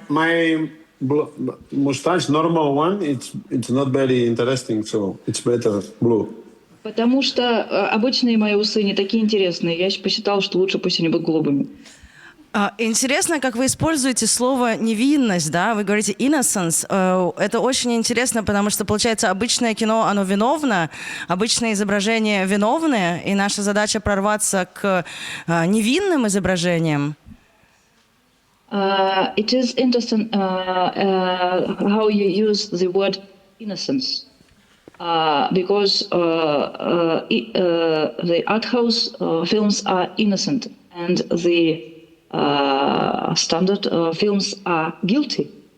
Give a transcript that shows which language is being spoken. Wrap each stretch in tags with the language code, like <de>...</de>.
<en>My mustache, normal one, it's not very interesting, so it's better blue.</en> <ru>Потому что обычные мои усы не такие интересные. Я посчитала, что лучше пусть они будут голубыми. Интересно, как вы используете слово «невинность», Вы говорите «innocence». Это очень интересно, потому что, получается, обычное кино, оно виновно, обычные изображения виновны, и наша задача прорваться к невинным изображениям.</ru> <en>It is interesting how you use the word innocence, because the art house films are innocent and the standard films are guilty.</en>